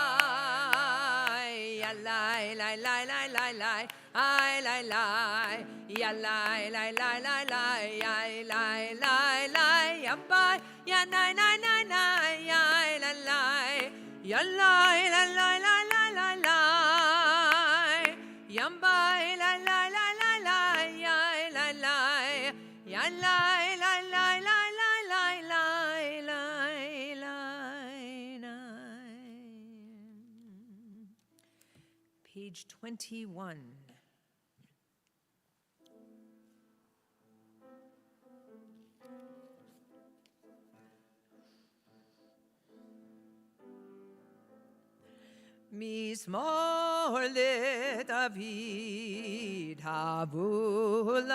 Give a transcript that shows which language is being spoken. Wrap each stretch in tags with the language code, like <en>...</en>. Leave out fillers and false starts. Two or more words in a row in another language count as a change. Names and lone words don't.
<en>ילאי לי לי לי לי לי, איי לי לי, ילאי לי לי לי לי, יאי לי לי לי, יביי, ינאי נאי נאי נאי, יאי לי לי, ילאי לי לי לי לי לי לי, yambai la la la la la ya la la ya la la la la la la la la la. Page 21.</en> <he>מזמור לדוד, הבו</he>